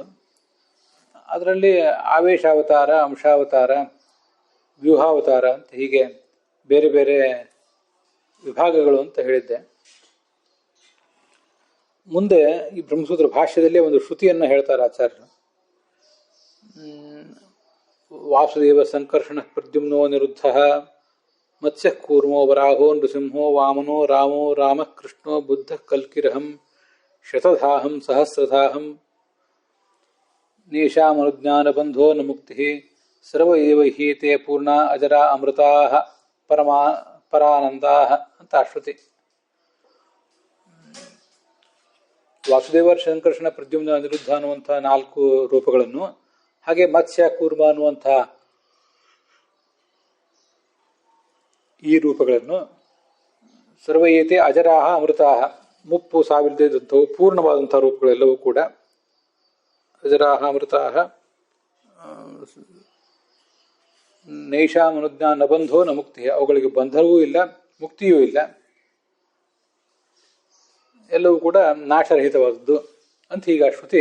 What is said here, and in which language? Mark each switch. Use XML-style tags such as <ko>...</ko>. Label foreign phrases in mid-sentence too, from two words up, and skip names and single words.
<kn>ಅದರಲ್ಲಿ ಆವೇಶಾವತಾರ, ಅಂಶಾವತಾರ, ವ್ಯೂಹಾವತಾರ ಅಂತ ಹೀಗೆ ಬೇರೆ ಬೇರೆ ವಿಭಾಗಗಳು ಅಂತ ಹೇಳಿದ್ದೆ. ಮುಂದೆ ಈ ಬ್ರಹ್ಮಸೂತ್ರ ಭಾಷ್ಯದಲ್ಲೇ ಒಂದು ಶ್ರುತಿಯನ್ನು ಹೇಳ್ತಾರೆ ಆಚಾರ್ಯರು.</kn> <sa>ವಾಸುದೇವ ಸಂಕರ್ಷಣ ಪ್ರದ್ಯುಮ್ನೋ ನಿರುದ್ಧ ಮತ್ಸ್ಯ ಕೂರ್ಮೋ ವರಾಹೋ ನೃಸಿಂಹೋ ವಾಮನೋ ರಾಮೋ ರಾಮ ಕೃಷ್ಣೋ ಬುದ್ಧ ಕಲ್ಕಿರಹಂ ಶತಧಾಹಂ ಸಹಸ್ರಧಾಹಂ ನೇಷಾಮನುಜ್ಞಾನ ಬಂಧೋ ನ ಮುಕ್ತಿ ಸರ್ವ ಏವ ಹಿ ತೇ ಪೂರ್ಣ ಅಜರ ಅಮೃತಾ ಪರಾನಂದಾ</sa> <kn>ಅಂತ ಶ್ರುತಿ. ವಾಸುದೇವ ಸಂಕರ್ಷಣ ಪ್ರದ್ಯುಮ್ನ ಅನಿರುದ್ಧ ಅನ್ನುವಂಥ 4 ರೂಪಗಳನ್ನು, ಹಾಗೆ ಮತ್ಸ್ಯ ಕೂರ್ಮ ಅನ್ನುವಂಥ ಈ ರೂಪಗಳನ್ನು,</kn> <sa>ಸರ್ವಯೇತೆ ಅಜರಾಹ ಅಮೃತಾಹ,</sa> <kn>ಮುಪ್ಪು ಸಾವಿರದಂಥವು ಪೂರ್ಣವಾದಂಥ ರೂಪಗಳೆಲ್ಲವೂ ಕೂಡ</kn> <sa>ಅಜರಾಹ ಅಮೃತಾಹ ನೈಷಾಂ ಅನುಜ್ಞಾನ ಬಂಧೋ ನ ಮುಕ್ತಿ,</sa> <kn>ಅವುಗಳಿಗೆ ಬಂಧವೂ ಇಲ್ಲ ಮುಕ್ತಿಯೂ ಇಲ್ಲ, ಎಲ್ಲವೂ ಕೂಡ ನಾಶರಹಿತವಾದದ್ದು ಅಂತ ಹೀಗ ಶ್ರುತಿ.</kn>